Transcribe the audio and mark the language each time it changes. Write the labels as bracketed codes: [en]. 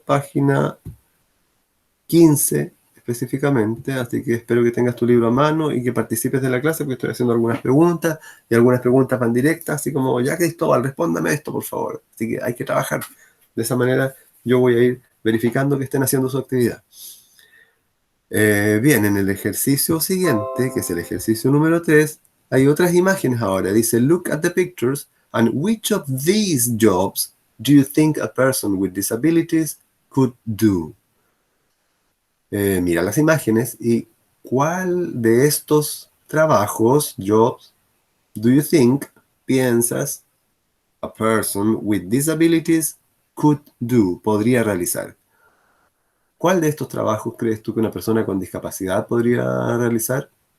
[es] Página 15 específicamente, así que espero que tengas tu libro a mano y que participes de la clase porque estoy haciendo algunas preguntas y algunas preguntas van directas, así como, ya Cristóbal, respóndame esto, por favor. Así que hay que trabajar. De esa manera yo voy a ir verificando que estén haciendo su actividad. Bien, en el ejercicio siguiente, que es el ejercicio número 3, hay otras imágenes ahora. Dice, [en] look at the pictures and which of these jobs do you think a person with disabilities could do? [es] Mira las imágenes y ¿cuál de estos trabajos, jobs, [en] do you think, [es] piensas, [en] a person with disabilities could do, [es] podría realizar? ¿Cuál de estos trabajos crees tú que una persona con discapacidad podría realizar?